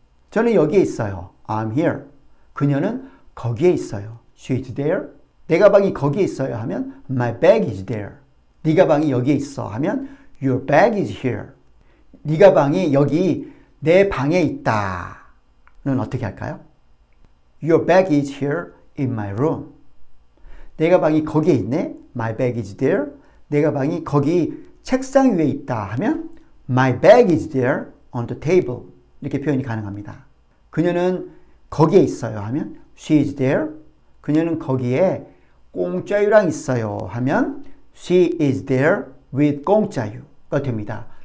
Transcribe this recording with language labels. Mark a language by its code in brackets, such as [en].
[ko] 저는 여기에 있어요. [en] I'm here. [ko] 그녀는 거기에 있어요. [en] She's there. [ko] 내 가방이 거기에 있어요 하면 [en] My bag is there. [ko] 네 가방이 여기에 있어 하면 [en] Your bag is here. [ko] 네 가방이 여기 내 방에 있다는 어떻게 할까요? [en] Your bag is here in my room. [ko] 내 가방이 거기에 있네. [en] My bag is there. [ko] 내 가방이 거기 책상 위에 있다 하면 [en] My bag is there on the table. [ko] 이렇게 표현이 가능합니다. 그녀는 거기에 있어요 하면 [en] She is there. [ko] 그녀는 거기에 공짜유랑 있어요 하면 [en] She is there with [ko] 공짜유가 됩니다.